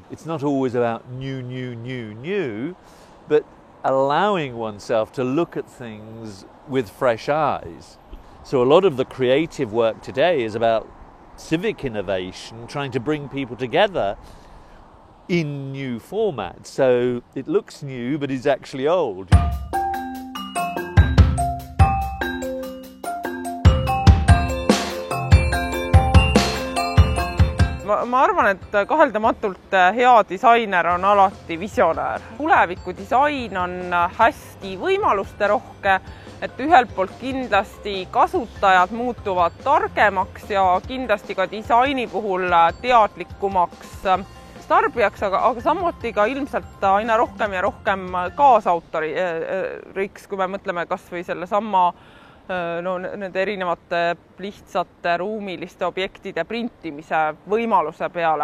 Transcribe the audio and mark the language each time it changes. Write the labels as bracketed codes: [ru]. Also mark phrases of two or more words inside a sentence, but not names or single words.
[en] It's not always about new, but allowing oneself to look at things with fresh eyes. So a lot of the creative work today is about civic innovation, trying to bring people together in new formats. So it looks new, but it's actually old. [et] Ma arvan, et kaheldamatult hea disainer on alati visionäär. Tuleviku disain on hästi võimaluste rohke, et ühelt poolt kindlasti kasutajad muutuvad targemaks ja kindlasti ka disaini puhul teadlikumaks tarbijaks, aga samuti ka ilmselt aina rohkem ja rohkem kaasautoriks, kui me mõtleme kas või selle sama nende erinevate lihtsate ruumiliste objektide printimise võimaluse peale.